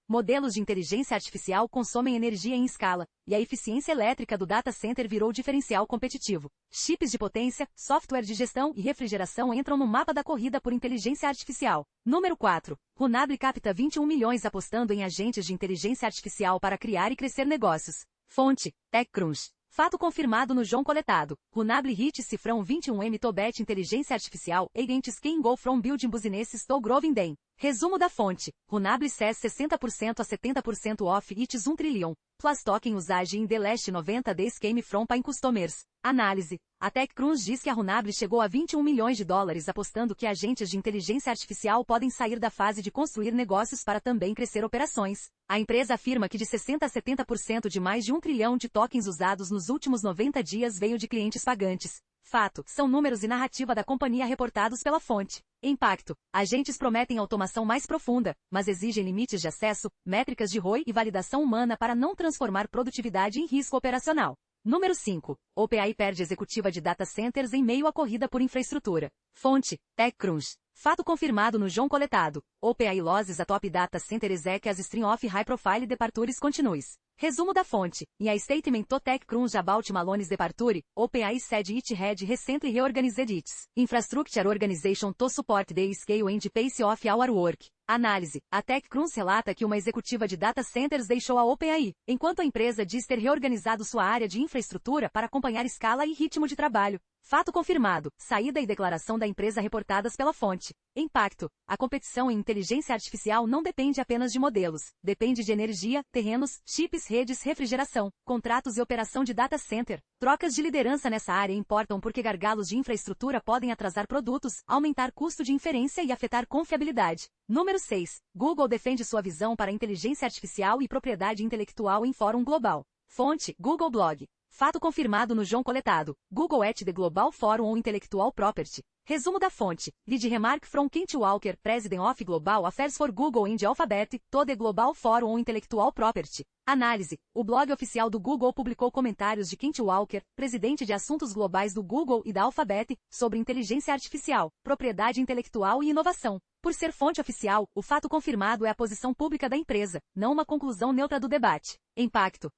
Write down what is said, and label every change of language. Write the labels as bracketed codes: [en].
[pt] Modelos de inteligência artificial consomem energia em escala, e a eficiência elétrica do data center virou diferencial competitivo. Chips de potência, software de gestão e refrigeração entram no mapa da corrida por inteligência artificial. Número 4. Runable capta 21 milhões apostando em agentes de inteligência artificial para criar e crescer negócios. Fonte, TechCrunch. Fato confirmado no JSON coletado. [en] Runable hit cifrão 21M to bet [pt] inteligência artificial, [en] agents can go from building businesses to growing them. [pt] Resumo da fonte. [en] Runable says 60% a 70% off its 1 trillion. Plus token usage in the last 90 days came from paying customers. [pt] Análise. A TechCrunch diz que a Runable chegou a 21 milhões de dólares apostando que agentes de inteligência artificial podem sair da fase de construir negócios para também crescer operações. A empresa afirma que de 60% a 70% de mais de 1 trilhão de tokens usados nos últimos 90 dias veio de clientes pagantes. Fato, são números e narrativa da companhia reportados pela fonte. Impacto. Agentes prometem automação mais profunda, mas exigem limites de acesso, métricas de ROI e validação humana para não transformar produtividade em risco operacional. Número 5. OpenAI perde executiva de data centers em meio à corrida por infraestrutura. Fonte, TechCrunch. Fato confirmado no João Coletado. [en] OpenAI loses a top data center exec as string of high profile departures continues. [pt] Resumo da fonte. [en] In a statement to TechCrunch about Malone's departure, OpenAI said it had recently reorganized its infrastructure organization to support the scale and pace of our work. [pt] Análise. A TechCrunch relata que uma executiva de data centers deixou a OpenAI, enquanto a empresa diz ter reorganizado sua área de infraestrutura para acompanhar escala e ritmo de trabalho. Fato confirmado. Saída e declaração da empresa reportadas pela fonte. Impacto. A competição em inteligência artificial não depende apenas de modelos. Depende de energia, terrenos, chips, redes, refrigeração, contratos e operação de data center. Trocas de liderança nessa área importam porque gargalos de infraestrutura podem atrasar produtos, aumentar custo de inferência e afetar confiabilidade. Número 6. Google defende sua visão para inteligência artificial e propriedade intelectual em fórum global. Fonte, Google Blog. Fato confirmado no João Coletado. [en] Google at the Global Forum on Intellectual Property. [pt] Resumo da fonte. [en] Lead remark from Kent Walker, President of Global Affairs for Google and Alphabet, to the Global Forum on Intellectual Property. [pt] Análise. O blog oficial do Google publicou comentários de Kent Walker, presidente de assuntos globais do Google e da Alphabet, sobre inteligência artificial, propriedade intelectual e inovação. Por ser fonte oficial, o fato confirmado é a posição pública da empresa, não uma conclusão neutra do debate. Impacto.